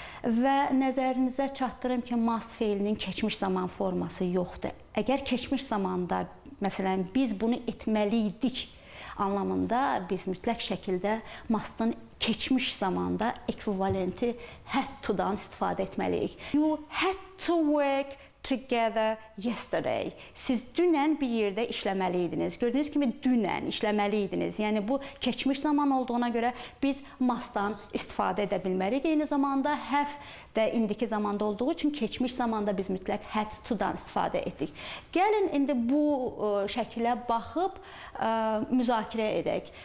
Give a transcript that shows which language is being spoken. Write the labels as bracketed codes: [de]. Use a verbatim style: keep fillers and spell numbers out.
[az] Və nəzərinizə çatdırım ki, must feilinin keçmiş zaman forması yoxdur. Əgər keçmiş zamanda, məsələn, biz bunu etməliydik anlamında biz mütləq şəkildə must-ın keçmiş zamanda ekvivalenti had to-dan istifadə etməliyik. [en] You had to work together yesterday. [az] Siz dünən bir yerdə işləməliydiniz. Gördüyünüz kimi dünən işləməliydiniz. Yəni bu keçmiş zaman olduğuna görə biz must-dan istifadə edə bilmərik. Eyni zamanda have də indiki zamanda olduğu üçün keçmiş zamanda biz mütləq had to-dan istifadə etdik. Gəlin indi bu şəkilə baxıb ə, müzakirə edək.